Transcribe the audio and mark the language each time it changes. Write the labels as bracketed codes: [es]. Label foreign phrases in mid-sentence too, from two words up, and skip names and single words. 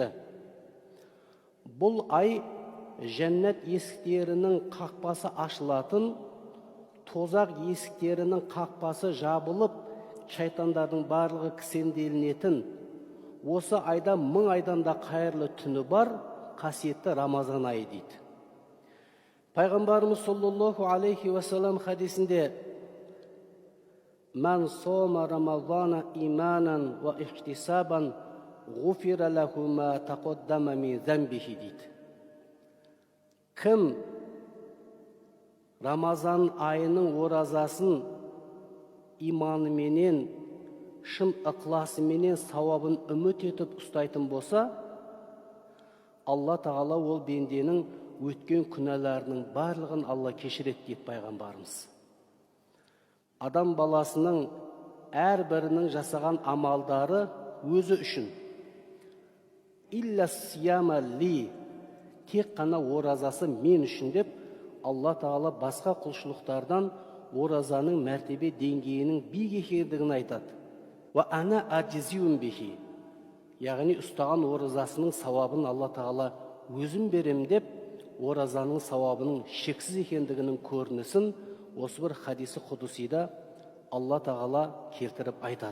[kk] Бұл ай жәннат есіктерінің қақпасы ашылатын, тозақ есіктерінің қақпасы жабылып, шайтандардың барлығы кісенделінетін, осы айда 1000 айдан да қайырлы түні бар қасиетті Рамазан айы дейді. Пайғамбарымыз [ar] صلى الله عليه وسلم [kk] хадисінде [ar] «من صام رمضان إيمانا واحتسابا غفر له ما تقدم من ذنبه» [kk] дейді. Кім Рамазан айының оразасын иманыменен, шын ықыласыменен сауабын үміт етіп ұстайтын болса, Алла тағала ол бенденің өткен күнәларының барлығын Алла кешіреді дейді пайғамбарымыз. Адам баласының әрбірінің жасаған амалдары өзі үшін. [ar] إلا الصيام لي, [kk] тек қана оразасы мен үшін деп, Алла тағала басқа құлшылықтардан оразаның мәртебе деңгейінің биік екендігін айтады. [ar] وأنا أجزي به, [kk] яғни ұстаған оразасының сауабын Алла тағала өзім берем деп, оразаның сауабының шексіз екендігінің көрінісін осы бір хадисі құдусида Алла тағала келтіріп айтады.